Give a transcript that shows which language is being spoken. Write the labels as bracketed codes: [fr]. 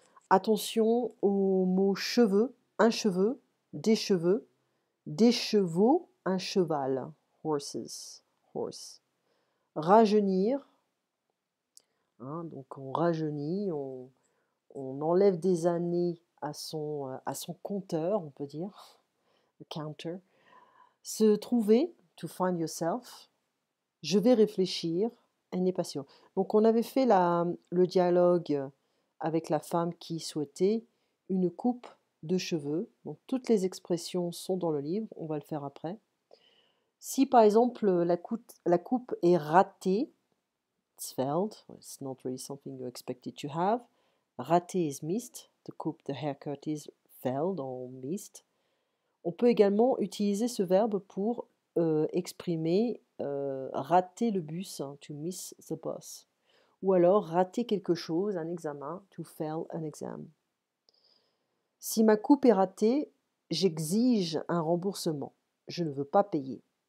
[fr] Attention aux mots cheveux, un cheveu, des chevaux, un cheval, [en] horses, horse. [fr] Rajeunir, hein, donc on rajeunit, on enlève des années à son compteur, on peut dire, [en] le counter. [fr] Se trouver, [en] to find yourself. [fr] Je vais réfléchir, elle n'est pas sûre. Donc on avait fait le dialogue avec la femme qui souhaitait une coupe de cheveux. Donc toutes les expressions sont dans le livre, on va le faire après. Si par exemple la coupe est ratée, [en] it's failed. It's not really something you expected to have. Raté is missed. The haircut is failed or missed. [fr] On peut également utiliser ce verbe pour exprimer rater le bus, hein, [en] to miss the bus. [fr] Ou alors rater quelque chose, un examen, [en] to fail an exam. [fr] Si ma coupe est ratée, j'exige un remboursement. Je ne veux pas payer.